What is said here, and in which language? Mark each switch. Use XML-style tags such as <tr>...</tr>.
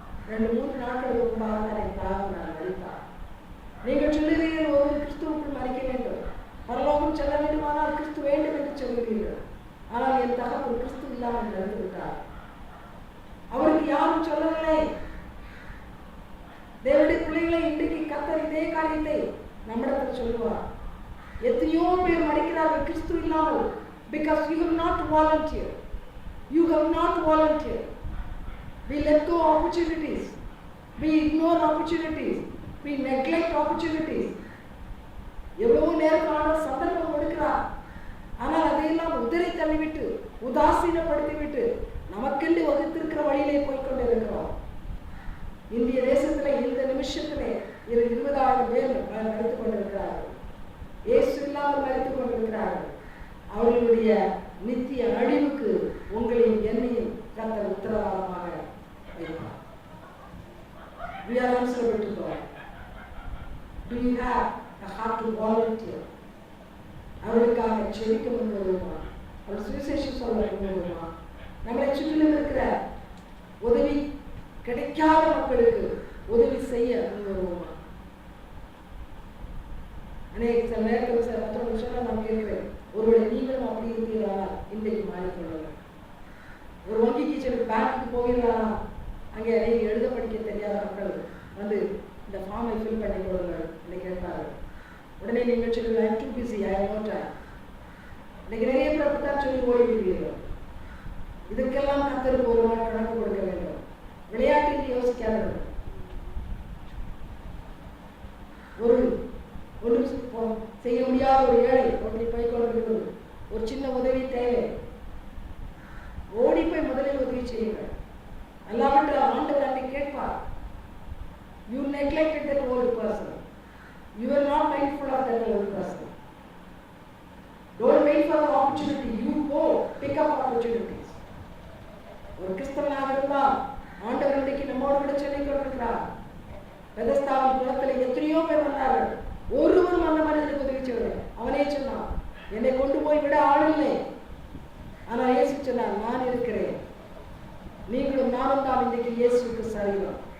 <ta>2-3 நாட்களுக்கு முன்பாக தான் என் தாகம் நான் மறித்தார். நீங்கள் சொல்லுகிறீர்கள் ஒரு கிறிஸ்துவுக்குள் மறிக்க வேண்டும், பரலோகம் செல்ல வேண்டுமானால் கிறிஸ்து வேண்டும் என்று சொல்லுகிறீர்கள். ஆனால் என் தகவல் கிறிஸ்து இல்லாமல் நடந்து விட்டார். அவருக்கு யாரும் சொல்லவில்லை. தேவனுடைய பிள்ளைகளை இன்றைக்கு கர்த்தர் இதே காரியத்தை நம்மிடத்தில் சொல்லுவார். எத்தனையோ பேர் மறிக்கிறார்கள் கிறிஸ்து இல்லாமல்.</ta> <en>Because you have not volunteered. You have not volunteered. We let go opportunities. We ignore opportunities. We neglect opportunities.</en> <ta>எவ்வளவு நேரமான சந்தர்ப்பம் கொடுக்கிறார். ஆனால் அதையெல்லாம் உதறி தள்ளிவிட்டு, உதாசீனப்படுத்திவிட்டு, நமக்கென்று வகுத்திருக்கிற வழியிலே போய்கொண்டிருக்கிறோம். இந்திய தேசத்திலே இந்த நிமிஷத்திலே 20,000 பேர் மறித்துக் கொண்டிருக்கிறார்கள். இயேசு இல்லாமல் மறித்துக் கொண்டிருக்கிறார்கள். அவர்களுடைய நித்திய அழிவுக்கு உங்களையும் என்னையும் கர்த்தர் உத்தரவாதமாக வைப்பார்.</ta> <en>We are answerable to God. Do you have a heart to volunteer?</en> <ta>அவர்களுக்காக செபிக்க முன்வருமா? அவர் சுவிசேஷம் சொல்ல முன்வருமா? நம்மளை சுற்றிலும் இருக்கிற உதவி கிடைக்காத மக்களுக்கு உதவி செய்ய வருவோமா? அநேக சில நேரத்தில் சில மற்றவங்க சொல்ல நான் கேட்கிறேன், ஒருவேளை நீங்களும் அப்படி இருந்தீர்களா? இன்றைக்கு மாறிக்கொள்ளலாம். ஒரு வங்கிக்கு சொல்லி பேங்க்கு போகிறீர்களா? அங்கே நீங்கள் எழுத படிக்க தெரியாத மக்கள் வந்து இந்த ஃபார்மை ஃபில் பண்ணி கொடுங்கள் என்று கேட்பார்கள். உடனே நீங்கள் சொல்லுங்கள்,</ta> <en>I am too busy, I am no time.</en> <ta>இன்னைக்கு நிறைய பேர் தான் சொல்லி ஓடிவிடுவீர்கள். இதுக்கெல்லாம் கர்த்தருக்கு ஒரு நாள் கணக்கு கொடுக்க வேண்டும். விளையாட்டுக்கு யோசிக்காதீர்கள். ஒன்றும் செய்ய முடியாத ஒரு ஏழை அப்படி போய் கொண்டிருக்கிறது, ஒரு சின்ன உதவி தேவை, ஓடி போய் முதலில் உதவி செய்யுங்கள். அல்லாவிட்டால் ஆண்டவர் அன்னை கேட்பார்,</ta> <en>you neglected that old person, you are not mindful of that old person. Don't wait for the opportunity, you go pick up opportunities.</en> <ta>ஒரு கிறிஸ்தவனாக இருந்தால் ஆண்டவர் இன்றைக்கு நம்மோடு கூட சொல்லிக் கொண்டிருக்கிறார். பெதஸ்தாவின் குளத்தில் எத்தனையோ பேர் வந்தார்கள், ஒருவரும் அந்த மனிதனுக்கு உதவி செய்யவில்லை. அவனே சொன்னான், என்னை கொண்டு போய் விட ஆள் இல்லை. ஆனால் இயேசு சொன்னார், நான் இருக்கிறேன், நீங்களும் நானும் தான் இன்றைக்கு இயேசுக்கு சரீரம்.</ta>